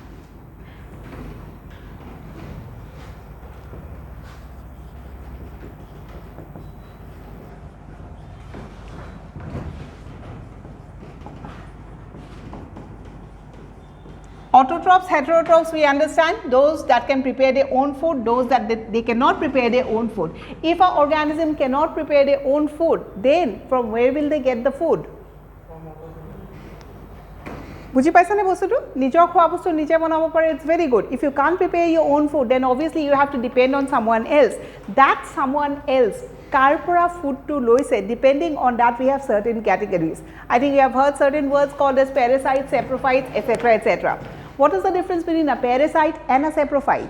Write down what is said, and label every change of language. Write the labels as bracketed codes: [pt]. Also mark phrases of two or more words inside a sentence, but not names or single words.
[en] Autotrophs, heterotrophs, we understand those that can prepare their own food, those that they cannot prepare their own food. If an organism cannot prepare their own food, then from where will they get the food? [as] Buji paisa ne bostu tu? Nijor khwa bostu nije banabo pare, [en] it's very good. If you can't prepare your own food, then obviously you have to depend on someone else. That someone else, [as] karpora food to loise, [en] depending on that we have certain categories. I think you have heard certain words called as parasites, saprophytes, etc., etc. What is the difference between a parasite and a saprophyte?